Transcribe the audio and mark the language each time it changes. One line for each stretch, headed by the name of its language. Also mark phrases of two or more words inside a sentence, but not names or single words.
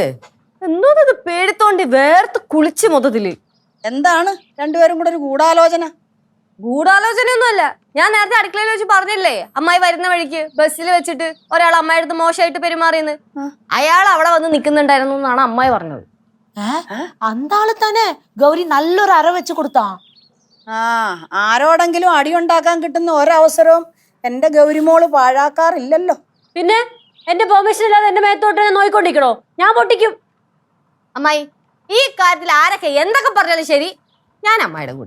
Malayalam: എന്തോന്നത് പേടിത്തോണ്ടി വേർത്ത് കുളിച്ച് മൊത്തത്തില്. എന്താണ് രണ്ടുപേരും കൂടെ ഒരു ഗൂഢാലോചന? ഗൂഢാലോചനയൊന്നുമല്ല. ഞാൻ നേരത്തെ അടുക്കളയിൽ വെച്ച് പറഞ്ഞില്ലേ, അമ്മായി വരുന്ന വഴിക്ക് ബസ്സിൽ വെച്ചിട്ട് ഒരാൾ അമ്മായിയുടെ അടുത്ത് മോശമായിട്ട് പെരുമാറിയെന്ന്. അയാൾ അവിടെ വന്ന് നിൽക്കുന്നുണ്ടായിരുന്നു എന്നാണ് അമ്മായി പറഞ്ഞത്.
Tamil: அந்த ஆளு தானே கௌரி நல்லொரு அற வச்சு கொடுத்தான்.
Malayalam: ആ ആരോടെങ്കിലും അടിയുണ്ടാക്കാൻ കിട്ടുന്ന ഒരവസരവും എന്റെ ഗൗരിമോള് പാഴാക്കാറില്ലല്ലോ. പിന്നെ എന്റെ പെർമിഷൻ ഇല്ലാതെ എന്റെ മേത്തോട്ട് നോയിക്കൊണ്ടിരിക്കണോ? ഞാൻ പൊട്ടിക്കും. അമ്മായി, ഈ കാര്യത്തിൽ ആരൊക്കെ എന്തൊക്കെ പറഞ്ഞാലും ശരി, ഞാൻ അമ്മായിയുടെ കൂടെ.